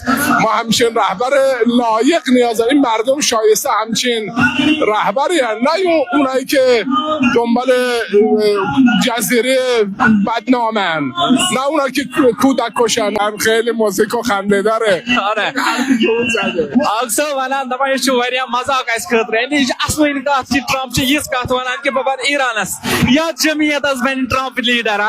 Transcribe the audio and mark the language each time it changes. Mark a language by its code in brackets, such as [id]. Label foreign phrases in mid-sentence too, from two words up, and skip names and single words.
[fa] ما همچین رهبر لایق نیاز داریم. مردم شایسته همچین رهبری هستند، نه اونایی که دنبال جزیره بدنامن، نه اونایی که کودک کشن. هم خیلی موزیک و خنده داره. [ks] آره اکثر ونان دپان یہ واریاہ مذاق اس خاطر یعنی یہ اصل کت ٹرمپ یژ کت ونان کہ بہ بن ایرانس یا جمعیت بن ٹرمپ لیڈر